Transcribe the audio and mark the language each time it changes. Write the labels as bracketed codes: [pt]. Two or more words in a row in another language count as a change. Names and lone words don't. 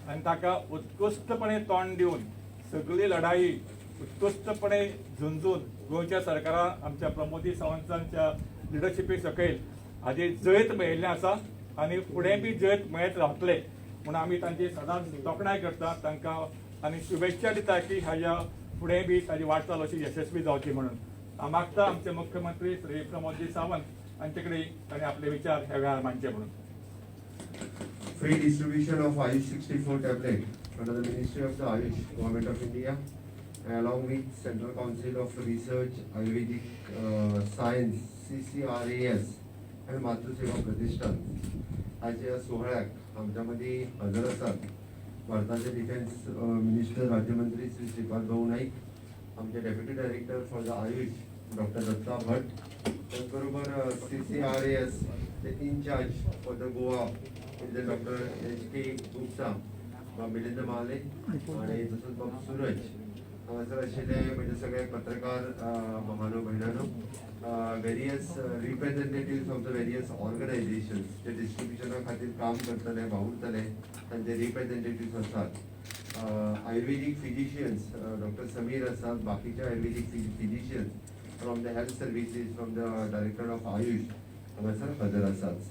[kok] आनी ताका उत्कृश्टपणे तोंड दिवन सगळी लढाई उत्कृश्टपणे झुंजून गोंयच्या सरकारान आमच्या प्रमोदी सावंतांच्या लिडरशिपी सकयल हाजी जैत मेळिल्लें आसा आनी फुडें बी जैत मेळत रावतले म्हूण आमी तांची सदांच तोखणाय करता तांकां आनी शुभेच्छा दिता की हाज्या फुडें बी ताजी वाटचाल अशी यशस्वी जावची म्हणून हांव मागता आमचे मुख्यमंत्री श्री प्रमोदजी सावंत हांचे कडेन ताणें आपले विचार ह्या वेळार मांडचे म्हणून. [en] Free distribution of Ayush 64 tablet under the Ministry of the Ayush, Government of India, along with Central Council of Research, Ayurvedic Science, CCRAS, and मातृसेवा प्रतिष्ठान [kok] आज या सोहळ्याक आमच्यामध्ये हजर असतात भारताचे [en] Defence Minister [kok] राज्यमंत्री श्री श्रीपाद भाऊ नाईक, आमचे [en] Deputy Director for the AYUSH [kok] डॉक्टर दत्ता भट, त्याचबरोबर CCRAS चे [en] in-charge for the Goa [kok] डॉक्टर HK गुप्ता, मिलिंद माले आणि तसंच बाबू सूरज हांगासर आशिल्ले म्हणजे सगळे पत्रकार महानो भयणानो, [en] various representative of the various organisations [kok] जे डिस्ट्रिब्युशना खातीर काम करतले वावुरतले तांचे रिप्रेझेंटेटिव्ह आसात, [en] Ayurvedic physicians [kok] डॉक्टर समीर आसात, बाकीचे [en] Ayurvedic physicians from the health services from the director of AYUSH [kok] हांगासर हजर आसात.